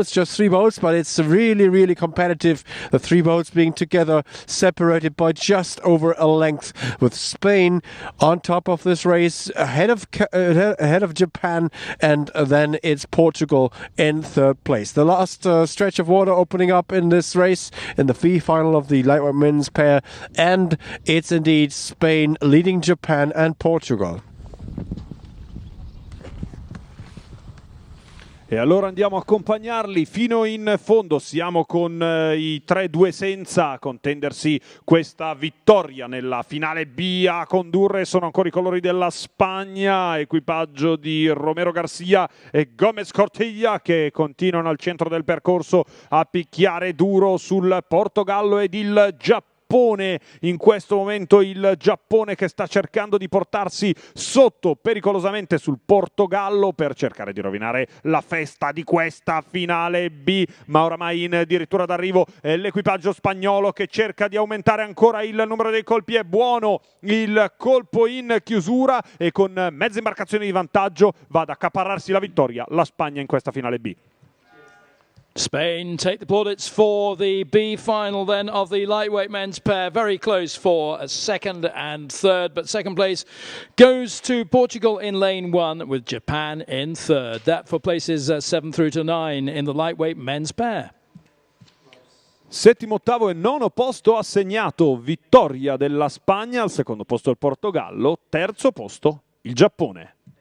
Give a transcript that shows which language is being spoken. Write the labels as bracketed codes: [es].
[en] It's just 3 boats, but it's really, really competitive. The 3 boats being together, separated by just over a length, with Spain on top of this race, ahead of Japan, and then it's Portugal in third place. The last stretch of water opening up in this race, in the B final of the lightweight men's pair, and it's indeed Spain leading Japan and Portugal. [it] E allora andiamo a accompagnarli fino in fondo. Siamo con i 3-2 senza a contendersi questa vittoria nella finale B. A condurre sono ancora i colori della Spagna, equipaggio di Romero Garcia e Gomez Cortilla, che continuano al centro del percorso a picchiare duro sul Portogallo ed il Giappone. In questo momento il Giappone che sta cercando di portarsi sotto pericolosamente sul Portogallo per cercare di rovinare la festa di questa finale B, ma oramai in dirittura d'arrivo è l'equipaggio spagnolo che cerca di aumentare ancora il numero dei colpi. È buono il colpo in chiusura e con mezza imbarcazione di vantaggio va ad accaparrarsi la vittoria la Spagna in questa finale B. [en] Spain take the plaudits for the B final then of the lightweight men's pair. Very close for a second and third, but second place goes to Portugal in lane 1 with Japan in third. That for places 7 through to 9 in the lightweight men's pair. [it] Settimo, ottavo e nono posto assegnato, vittoria della Spagna, al secondo posto il Portogallo, terzo posto il Giappone.